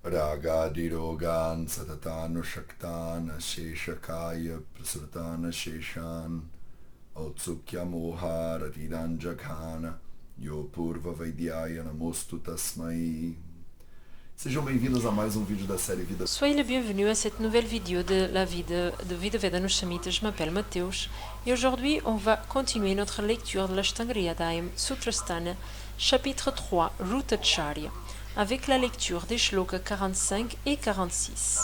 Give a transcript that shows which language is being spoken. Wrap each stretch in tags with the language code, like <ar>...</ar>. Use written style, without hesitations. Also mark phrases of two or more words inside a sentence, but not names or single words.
<sa>व्यागादिरोगान् सततानुषक्तान् शेषकाय प्रसृतान् शेषान् औत्सुक्य मोह रतिदान् जघान यो पूर्व वैद्याय नमोऽस्तु तस्मै.</sa> <pt>Sejam bem-vindos a mais um vídeo da série Vida.</pt> <fr>Soyez les bienvenus à cette nouvelle vidéo de la vie de Vedanushamita. Je m'appelle Mateusz et aujourd'hui on va continuer notre lecture de l'Ashtangriyadayam Sutrasthana, chapitre 3, Rutacharya, avec la lecture des shlokas 45 et 46.</fr>